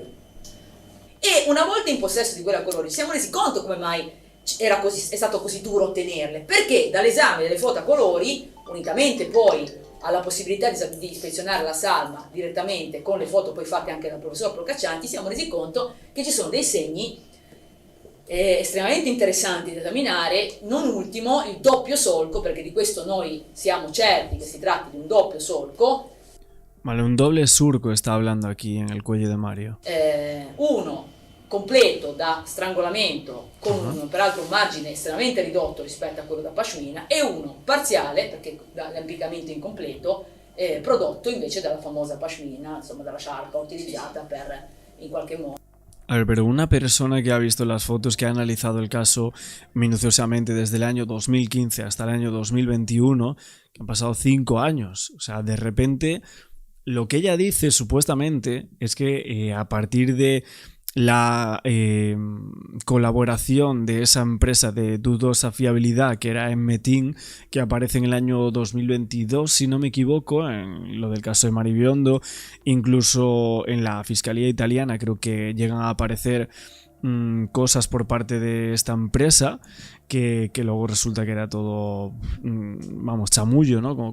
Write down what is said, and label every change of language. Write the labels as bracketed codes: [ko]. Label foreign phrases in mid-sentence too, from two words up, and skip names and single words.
[it] E una volta in possesso di quella colori ci siamo resi conto come mai è stato così duro ottenerle, perché dall'esame delle foto a colori, unicamente poi ha la possibilità di ispezionare la salma direttamente con le foto poi fatte anche dal professor Procaccianti, siamo resi conto che ci sono dei segni estremamente interessanti da esaminare, non ultimo il doppio solco, perché di questo noi siamo certi che si tratti di un doppio solco. [es] Vale, un doble surco está hablando aquí en el cuello de Mario. [it] Uno completo da strangolamento con peraltro un margine estremamente ridotto rispetto a quello da pashmina, e uno parziale, perché dall'impiccamento incompleto, prodotto invece dalla famosa pashmina, insomma dalla sciarpa utilizzata per in qualche modo. [es] A ver, pero una persona que ha visto las fotos, que ha analizado el caso minuciosamente desde el año 2015 hasta el año 2021, que han pasado 5 años, o sea, de repente lo que ella dice supuestamente es que a partir de la colaboración de esa empresa de dudosa fiabilidad que era Enmetin, que aparece en el año 2022, si no me equivoco, en lo del caso de Mari Biondo, incluso en la Fiscalía Italiana creo que llegan a aparecer cosas por parte de esta empresa que luego resulta que era todo, vamos, chamullo, ¿no?